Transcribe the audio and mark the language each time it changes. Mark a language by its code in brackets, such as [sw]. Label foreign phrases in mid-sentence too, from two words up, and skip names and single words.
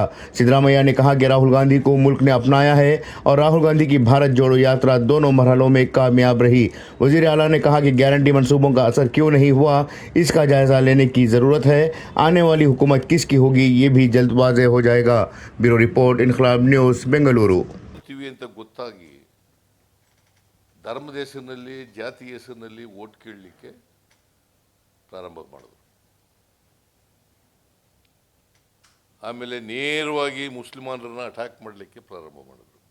[ur] سدھارمیا نے کہا کہ راہل گاندھی کو ملک نے اپنایا ہے اور راہل گاندھی کی بھارت جوڑو یاترا دونوں مرحلوں میں کامیاب رہی. وزیر اعلیٰ نے کہا کہ گارنٹی منصوبوں کا اثر کیوں نہیں ہوا، اس کا جائزہ لینے کی ضرورت ہے. آنے والی حکومت کس کی ہوگی، یہ بھی جلد واضح ہو جائے گا. [en] bureau report, [ur] इनकलाब न्यूज़, बेंगलुरु। [kn] ಅಂತ ಗೊತ್ತಾಗಿ ಧರ್ಮದ ಹೆಸರಿನಲ್ಲಿ, ಜಾತಿ ಹೆಸರಿನಲ್ಲಿ ವೋಟ್ ಕೇಳಲಿಕ್ಕೆ ಪ್ರಾರಂಭ ಮಾಡಿದ್ರು. ಆಮೇಲೆ ನೇರವಾಗಿ ಮುಸ್ಲಿಮಾನರನ್ನ ಅಟ್ಯಾಕ್ ಮಾಡಲಿಕ್ಕೆ ಪ್ರಾರಂಭ ಮಾಡಿದ್ರು.